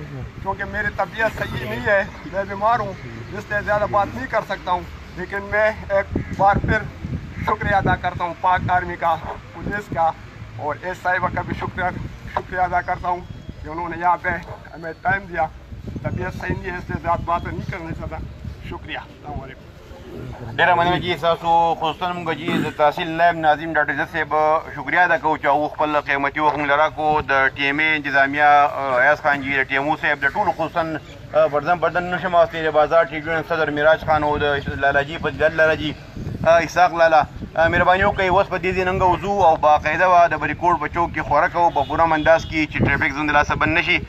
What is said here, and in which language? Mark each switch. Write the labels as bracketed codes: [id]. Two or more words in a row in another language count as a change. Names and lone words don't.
[ur] کیونکہ میری طبیعت صحیح نہیں ہے، میں بیمار ہوں، اس لیے زیادہ بات نہیں کر سکتا ہوں. لیکن میں ایک بار پھر شکریہ ادا کرتا ہوں پاک آرمی کا، پولیس کا، اور ایس صاحبہ کا بھی شکریہ ادا کرتا ہوں کہ انہوں نے یہاں پہ ہمیں ٹائم دیا. طبیعت صحیح نہیں ہے اس لیے زیادہ بات نہیں کرنا چاہتا. شکریہ. السلام علیکم. [ps] ډیره مننه چې تاسو خصوصا موږ چې د تحصیل نائب ناظم ډاکټر عزت صاحب شکریہ ادا کوو چې هغه خپل قیمتي وخت موږ راکړو. د ټي ایم اے انتظامیه ایاز خان جي، د ټي ایم او صاحب، د ټولو خصوصا بردن نشم واستې د بازار ټریبیونل صدر معراج خان او د لالاجي فضیلت لالاجي، اسحاق لالا، مهرباني وکړئ اوس په دې ځای ننګه وځو او باقاعده به د بریکوټ په چوک کې خوره کوو په پوره انداز کې چې ټریفک زند لاسه بند نه شي.